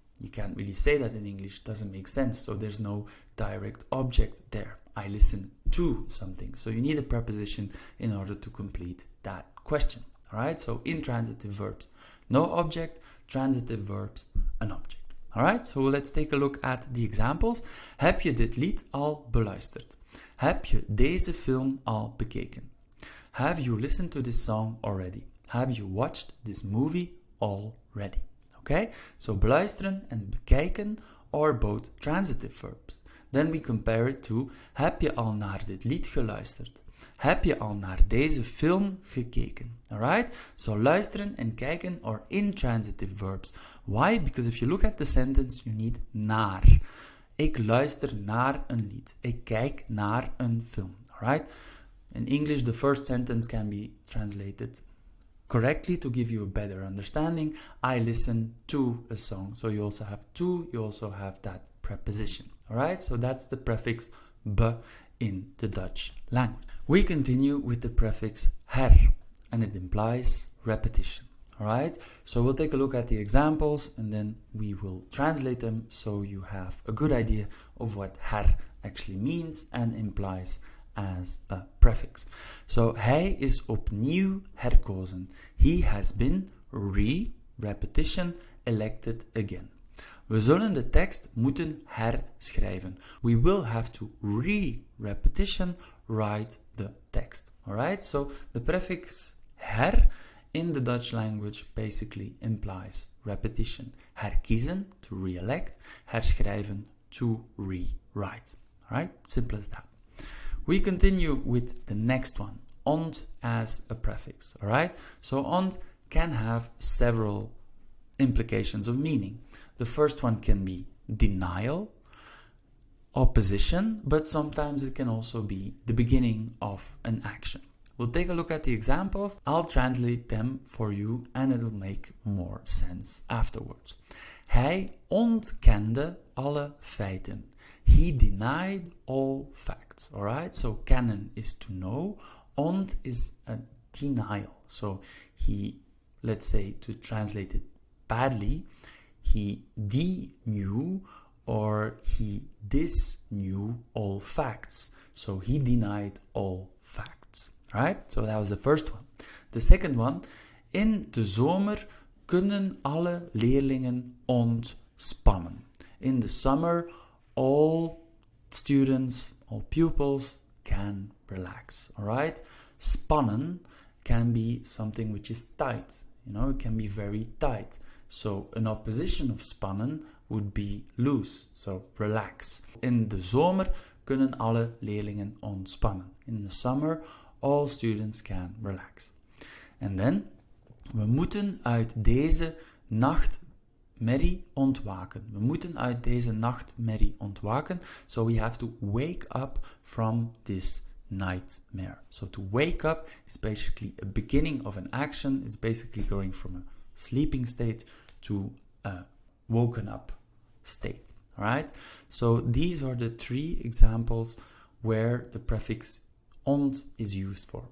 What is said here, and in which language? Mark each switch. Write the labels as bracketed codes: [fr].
[en] You can't really say that in English. Doesn't make sense. So there's no direct object there. I listen to something. So you need a preposition in order to complete that question. All right. So intransitive verbs, no object. Transitive verbs, an object. Alright, so let's take a look at the examples. [nl] Heb je dit lied al beluisterd? Heb je deze film al bekeken? [en] Have you listened to this song already? Have you watched this movie already? Okay, so beluisteren and bekijken are both transitive verbs. [nl] Then we compare it to, heb je al naar dit lied geluisterd? Heb je al naar deze film gekeken? [en] Alright? So luisteren en kijken are intransitive verbs. Why? Because if you look at the sentence, you need naar. [nl] Ik luister naar een lied. Ik kijk naar een film. Alright? [en] In English, the first sentence can be translated correctly to give you a better understanding. I listen to a song. So you also have to, you also have that preposition. Alright? So that's the prefix be in the Dutch language. We continue with the prefix her, and it implies repetition. Alright, so we'll take a look at the examples and then we will translate them so you have a good idea of what her actually means and implies as a prefix. [nl] So hij is opnieuw herkozen. [en] He has been repetition, elected again. [nl] We zullen de tekst moeten herschrijven. [en] We will have to repetition write the text. Alright, so the prefix her in the Dutch language basically implies repetition. Herkiezen, to re-elect. Herschrijven, to rewrite. Alright, simple as that. We continue with the next one, ont as a prefix. Alright, so ont can have several implications of meaning. The first one can be denial, opposition, but sometimes it can also be the beginning of an action. We'll take a look at the examples. I'll translate them for you and it'll make more sense afterwards. [nl] Hij ontkende alle feiten. [en] He denied all facts. Alright, so kennen is to know. Ont is a denial. So he, let's say to translate it badly, he knew or he disknew all facts. So he denied all facts. Right? So that was the first one. [nl] The second one, in de zomer kunnen alle leerlingen ontspannen. [en] In the summer, all students, all pupils can relax. Alright? Spannen can be something which is tight. You know, it can be very tight. So an opposition of spannen would be loose, so relax. [nl] In de zomer kunnen alle leerlingen ontspannen. [en] In the summer, all students can relax. [nl] And then, we moeten uit deze nachtmerrie ontwaken. We moeten uit deze nachtmerrie ontwaken. [en] So we have to wake up from this nightmare. So to wake up is basically a beginning of an action. It's basically going from a sleeping state to a woken up state. Alright? So these are the 3 examples where the prefix ont is used for.